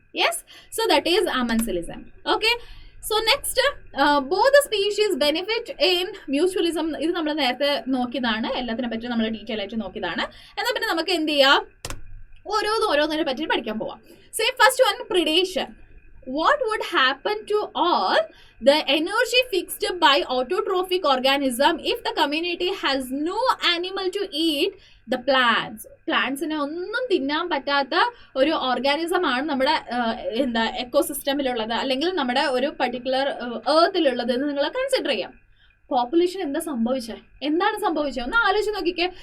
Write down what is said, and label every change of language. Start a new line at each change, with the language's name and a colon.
English: Yes, so that is amensalism. Okay, so next, both species benefit in mutualism.
Malayalam: ഇത് നമ്മൾ നേരത്തെ നോക്കിയതാണ്, എല്ലാത്തിനെ പറ്റി നമ്മൾ ഡീറ്റെയിൽ ആയിട്ട് നോക്കിയതാണ്. എന്നാൽ പിന്നെ നമുക്ക് എന്ത് ചെയ്യാം? ഓരോന്നിനെ പറ്റി പഠിക്കാൻ പോവാം.
English: So first one, predation. what would happen to all the energy fixed by autotrophic organism if the community has no animal to eat the plants?
Malayalam: പ്ലാന്റ്സിനെ ഒന്നും തിന്നാൻ പറ്റാത്ത ഒരു ഓർഗാനിസം ആണ് നമ്മുടെ എന്താ എക്കോസിസ്റ്റമിലുള്ളത്, അല്ലെങ്കിൽ നമ്മുടെ ഒരു പർട്ടിക്കുലർ ഏർത്തിലുള്ളത് എന്ന് നിങ്ങൾ കൺസിഡർ ചെയ്യാം. പോപ്പുലേഷൻ എന്താ സംഭവിച്ചത്? എന്താണ് സംഭവിച്ചത്? ഒന്ന് ആലോചിച്ച് നോക്കിക്കേ.